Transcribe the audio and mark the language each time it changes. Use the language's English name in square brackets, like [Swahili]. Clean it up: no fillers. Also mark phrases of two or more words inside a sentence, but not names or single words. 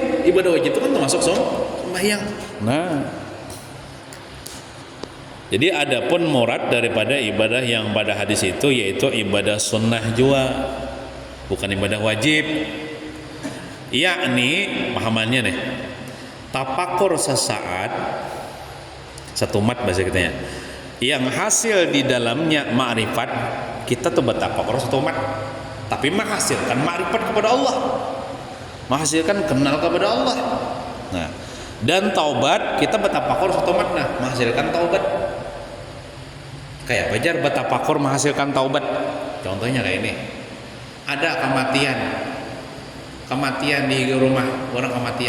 [Indonesian] Ibadah wajib itu kan termasuk sembahyang. Nah jadi adapun murad daripada ibadah yang pada hadis itu yaitu ibadah sunnah jua, bukan ibadah wajib. [Banjar] Yakni pahamannya nih tapakur sesaat setumat bahasa kitanya yang hasil di dalamnya ma'rifat kita tuh bertapakur setumat tapi menghasilkan ma'rifat kepada Allah, menghasilkan kenal kepada Allah. Nah dan taubat kita bertapakur setumat nah menghasilkan taubat. Kayak bajar bertapakur menghasilkan taubat. Contohnya kayak ini, ada kematian di rumah, orang kematian.